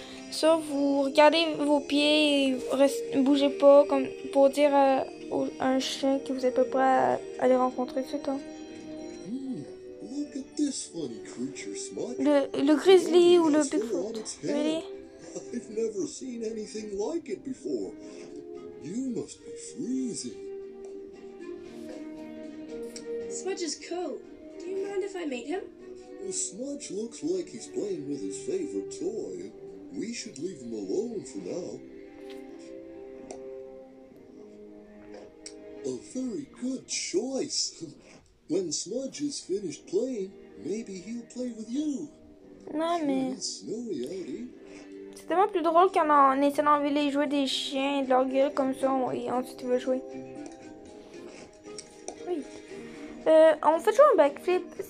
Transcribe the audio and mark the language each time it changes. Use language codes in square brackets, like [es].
[fr] Ça, vous regardez vos pieds et bougez pas, comme pour dire à un chien que vous êtes pas prêt à les rencontrer, c'est ça. [en] Look at this funny creature, Smudge. [fr] Le grizzly ou le Bigfoot. [en] Really? I've never seen anything like it before. You must be freezing. Smudge's coat. Do you mind if I meet him? Well, Smudge looks like he's playing with his favorite toy. We should leave him alone for now. A very good choice. When Smudge is finished playing, maybe he'll play with you. [fr] Non, mais [en] It's snowy out, eh? [fr] c'est tellement plus drôle quand on essaie d'enlever jouer des chiens et de leur gueule comme ça, et ensuite il va jouer. Oui. On fait jouer un backflip.